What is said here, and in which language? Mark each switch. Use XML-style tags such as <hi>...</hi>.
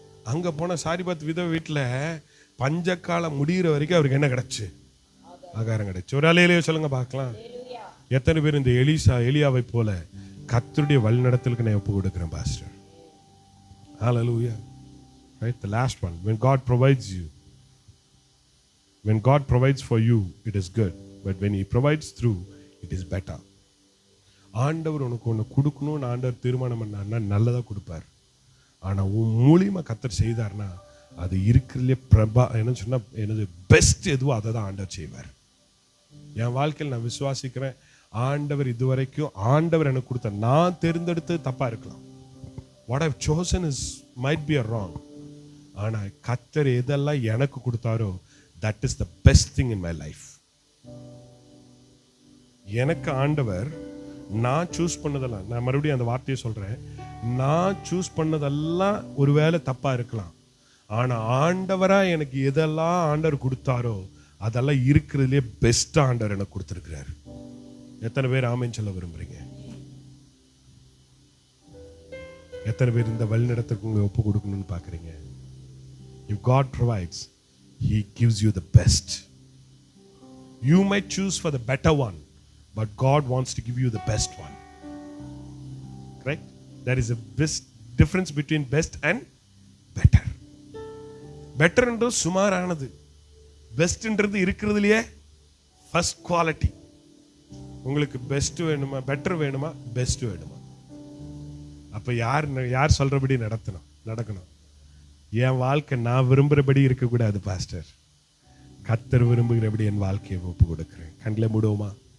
<ta>அங்க போன சாரிபாத் வீட்டுல பஞ்சக்காலம் முடிகிற வரைக்கும் அவருக்கு என்ன கிடைச்சு, ஆகாரம் கிடைச்சு. ஒரு அலையிலேயே சொல்லுங்க பார்க்கலாம். எத்தனை பேர் இந்த எலியாவை போல கர்த்தருடைய வழிநடத்தலுக்கு நான் ஒப்பு கொடுக்கிறேன் pastor? Hallelujah.</ta> <en>Right, the last one, when God provides you, when God provides for you, it is good, but when he provides through, it is better.</en> <ta>ஆண்டவர் உனக்கு ஒன்று கொடுக்கணும்னு ஆண்டவர் தீர்மானம் பண்ணார்னா நல்லதா கொடுப்பார். ஆனா உன் மூலியமா கர்த்தர் செய்தார்னா அது இருக்கிறதுலே என்ன சொன்னா எனது பெஸ்ட் எதுவோ அதை தான் ஆண்டவர் செய்வார். என் வாழ்க்கையில் நான் விசுவாசிக்கிறேன், ஆண்டவர் இதுவரைக்கும் ஆண்டவர் எனக்கு கொடுத்த நான் தேர்ந்தெடுத்து தப்பா இருக்கலாம்.</ta> <en>What I've chosen is might be wrong.</en> <ta>ஆனா கர்த்தர் எதெல்லாம் எனக்கு கொடுத்தாரோ</ta> <en>That is the best thing in my life.</en> <ta>எனக்கு ஆண்டவர் நான் சூஸ் பண்ணதெல்லாம், நான் மறுபடியும் அந்த வார்த்தையை சொல்றேன், நான் சூஸ் பண்ணதெல்லாம் ஒருவேளை தப்பா இருக்கலாம். ஆனா ஆண்டவரா எனக்கு எதெல்லாம் ஆண்டவர் கொடுத்தாரோ அதெல்லாம் இருக்கிறதுலே பெஸ்ட் ஆண்டவர் எனக்கு கொடுத்திருக்கிறார். எத்தனை பேர் ஆமென் சொல்ல விரும்புறீங்க? எத்தனை பேர் இந்த வழிநடத்துக்கு உங்களை ஒப்பு கொடுக்கணும்னு பாக்குறீங்க?</ta> <en>If God provides, He gives you the best. You might choose for the better one, but God wants to give you the best one. Correct? There is a difference between best and better.</en> <ta>Better என்றது சுமாரானது, best என்றது இருக்கிறதுலயே first quality. உங்களுக்கு best வேணுமா, better வேணுமா, best வேணுமா? அப்ப யார் சொல்றபடி நடக்கணும்? என் வாழ்க்கை நான் விரும்புறபடி இருக்கக்கூடாது பாஸ்டர், கர்த்தர் விரும்புகிறபடி என் வாழ்க்கையை ஒப்பு கொடுக்கிறேன். கண்ணில் மூடுவோமா?</ta>